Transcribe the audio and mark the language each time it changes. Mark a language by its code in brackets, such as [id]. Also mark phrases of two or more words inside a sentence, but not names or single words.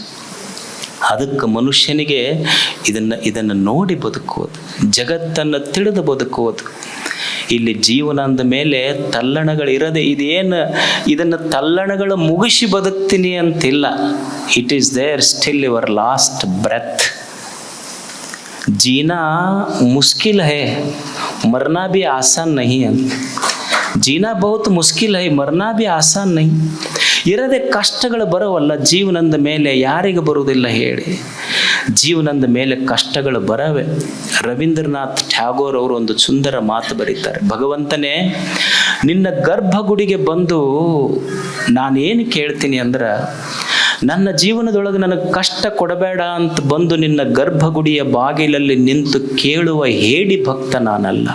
[kn] ಅದಕ್ಕೆ ಮನುಷ್ಯನಿಗೆ ಇದನ್ನು ನೋಡಿ ಬದುಕುವುದು, ಜಗತ್ತನ್ನು ತಿಳಿದು ಬದುಕುವುದು. ಇಲ್ಲಿ ಜೀವನ ಅಂದ ಮೇಲೆ ತಲ್ಲಣಗಳಿರದೆ ಇದನ್ನು ತಲ್ಲಣಗಳು ಮುಗಿಸಿ ಬದುಕ್ತೀನಿ ಅಂತಿಲ್ಲ. [en] It is there still your last breath. [hi] जीना मुश्किल है, मरना भी आसान नहीं है. जीना बहुत मुश्किल है, मरना भी आसान नहीं. [kn] ಇರದೆ ಕಷ್ಟಗಳು ಬರವಲ್ಲ ಜೀವನದ ಮೇಲೆ, ಯಾರಿಗೆ ಬರುವುದಿಲ್ಲ ಹೇಳಿ? ಜೀವನದ ಮೇಲೆ ಕಷ್ಟಗಳು ಬರವೆ. ರವೀಂದ್ರನಾಥ್ ಟ್ಯಾಗೋರ್ ಅವರು ಒಂದು ಸುಂದರ ಮಾತು ಬರೀತಾರೆ. ಭಗವಂತನೇ, ನಿನ್ನ ಗರ್ಭಗುಡಿಗೆ ಬಂದು ನಾನೇನು ಕೇಳ್ತೀನಿ ಅಂದ್ರೆ, ನನ್ನ ಜೀವನದೊಳಗೆ ನನಗೆ ಕಷ್ಟ ಕೊಡಬೇಡ ಅಂತ ಬಂದು ನಿನ್ನ ಗರ್ಭಗುಡಿಯ ಬಾಗಿಲಲ್ಲಿ ನಿಂತು ಕೇಳುವ ಹೇಡಿ ಭಕ್ತ ನಾನಲ್ಲ.